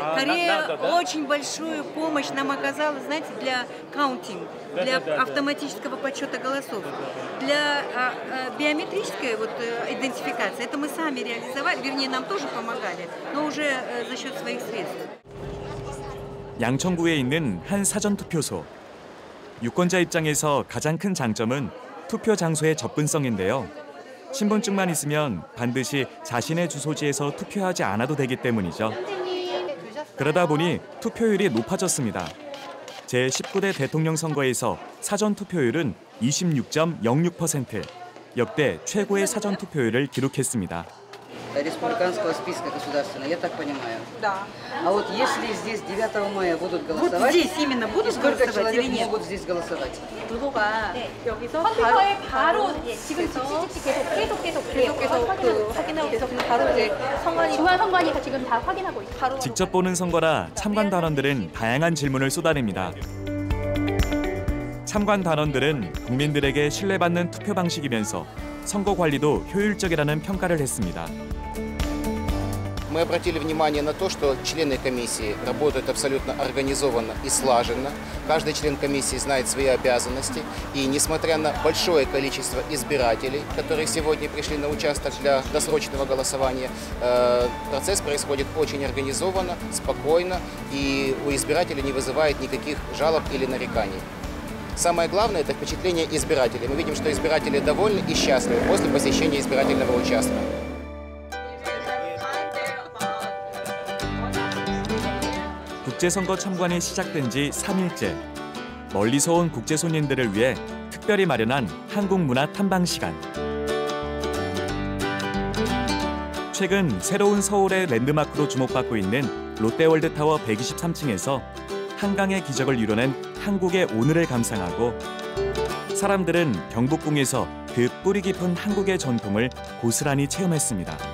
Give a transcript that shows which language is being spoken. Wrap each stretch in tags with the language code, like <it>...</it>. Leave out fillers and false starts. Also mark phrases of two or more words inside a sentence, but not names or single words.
<ru>Корея очень большую помощь нам оказала, знаете, для каунтинг, для автоматического подсчета голосов. Для биометрической идентификации это мы сами реализовали, вернее, нам тоже помогали, но уже за счет своих средств.</ru> <ko>양천구에 있는 한 사전투표소. 유권자 입장에서 가장 큰 장점은 투표 장소의 접근성인데요. 신분증만 있으면 반드시 자신의 주소지에서 투표하지 않아도 되기 때문이죠. 그러다 보니 투표율이 높아졌습니다. 제19대 대통령 선거에서 사전투표율은 26.06%, 역대 최고의 사전투표율을 기록했습니다.</ko> <ru>республиканского списка государственного, я так понимаю. Да. А вот если здесь 9 мая будут голосовать, вот здесь именно будут сколько голосовать человек или нет? могут здесь голосовать?</ru> <ko>후보가 여기서 컴퓨터에 바로 지금 계속 확인하고 계속 바로 이제 중앙선관위가 지금 다 확인하고 있어요. 직접 보는 선거라 참관 단원들은 다양한 질문을 쏟아냅니다. 참관 단원들은 국민들에게 신뢰받는 투표 방식이면서 선거 관리도 효율적이라는 평가를 했습니다.</ko> <ru>Мы обратили внимание на то, что члены комиссии работают абсолютно организованно и слаженно. Каждый член комиссии знает свои обязанности. И несмотря на большое количество избирателей, которые сегодня пришли на участок для досрочного голосования, процесс происходит очень организованно, спокойно, и у избирателей не вызывает никаких жалоб или нареканий. Самое главное – это впечатление избирателей. Мы видим, что избиратели довольны и счастливы после посещения избирательного участка.</ru> <ko>국제선거 참관이 시작된 지 3일째. 멀리서 온 국제 손님들을 위해 특별히 마련한 한국 문화 탐방 시간. 최근 새로운 서울의 랜드마크로 주목받고 있는 롯데월드타워 123층에서 한강의 기적을 이뤄낸 한국의 오늘을 감상하고 사람들은 경복궁에서 그 뿌리 깊은 한국의 전통을 고스란히 체험했습니다.</ko>